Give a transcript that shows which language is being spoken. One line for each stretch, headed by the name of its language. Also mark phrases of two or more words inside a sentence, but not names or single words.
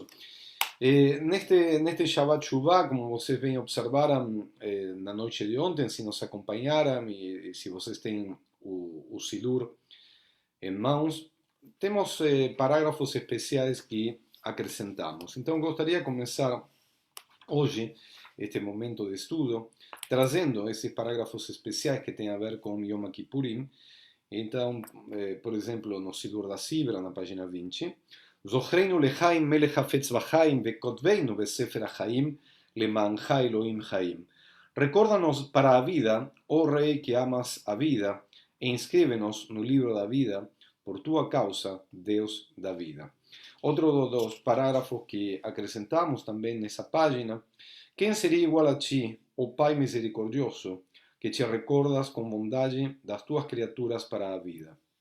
Portuguese: Neste Shabbat Shuvah, como vocês bem observaram na noite de ontem, se nos acompanharam e se vocês têm o Sidur em mãos, temos parágrafos especiais que acrescentamos. Então, gostaria de começar hoje este momento de estudo trazendo esses parágrafos especiais que têm a ver com Yom Kippurim. Então, por exemplo, no Sidur da Sibra, na página 20,
Hebrew: זוכרנו לחיים מלך חפץ בחיים וכותבנו בספר החיים למענך אלוהים חיים.
Portuguese: Recórdanos para a vida, oh Rei que amas a vida, e inscríbenos no livro da vida, por tua causa, Deus da vida. Outro dos parágrafos que acrescentamos também nessa página: quem seria igual a ti, ó Pai misericordioso, que te recordas com bondade das tuas criaturas para a vida?